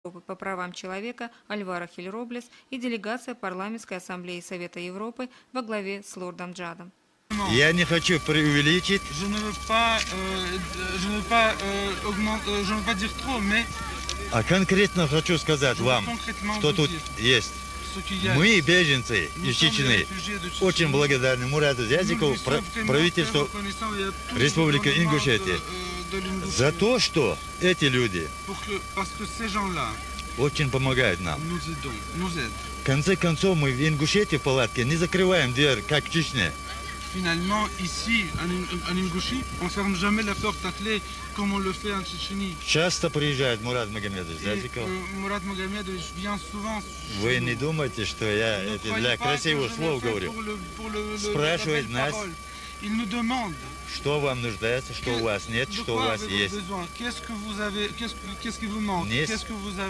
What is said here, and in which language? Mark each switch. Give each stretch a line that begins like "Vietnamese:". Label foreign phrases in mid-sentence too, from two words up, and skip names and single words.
Russian: по правам человека Альваро Хиль-Роблес и делегация Парламентской ассамблеи Совета Европы во главе с лордом Джадом. Я не хочу преувеличить.
French: Je ne veux pas dire trop, mais
Russian: А конкретно хочу сказать вам, что тут есть. Мы, беженцы из Чечни, очень благодарны Мурату Зязикову, правительству Республики Ингушетия, за то, что эти люди очень помогают нам. В конце концов, мы в Ингушетии в палатке не закрываем дверь, как в Чечне.
French: Finalement, ici, en Ingouchie, on ne ferme jamais la porte à clé comme on le fait en Tchétchénie.
Russian: Часто приезжает Мурат Магомедович Зязиков.
French: Мурат Магомедович vient souvent.
Russian: Вы не думайте, что я это для красивых слов говорю. Спрашивает нас,
French: Il nous demande
Russian: что вам нуждается, что у вас нет, что у вас есть.
French: qu'est-ce que vous avez, qu'est-ce qui vous manque,
Russian: Нет.
French: qu'est-ce que vous avez.